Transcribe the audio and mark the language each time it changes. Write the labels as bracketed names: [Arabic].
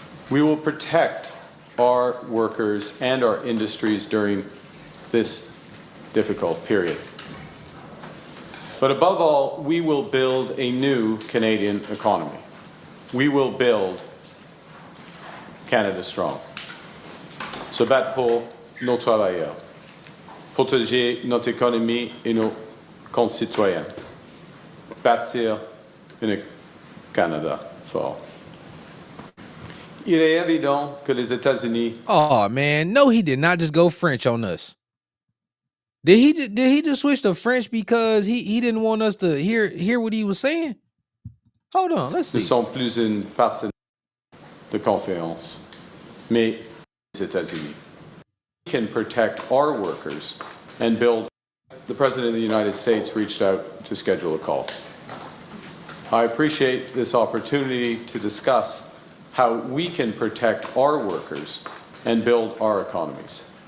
[English] We will protect our workers and our industries during this difficult period. But above all, we will build a new Canadian economy. We will build Canada strong. [French] Se battre pour nos travailleurs, protéger notre économie et nos concitoyens, bâtir un Canada fort. Il est évident que les États-Unis. [English] Oh man, no, he did not just go French on us. Did he just switch to French because he didn't want us to hear what he was saying? Hold on, let's see. [French] Ne sont plus une partie de confiance, mais les États-Unis. [English] We can protect our workers and build. The President of the United States reached out to schedule a call. I appreciate this opportunity to discuss how we can protect our workers and build our economies.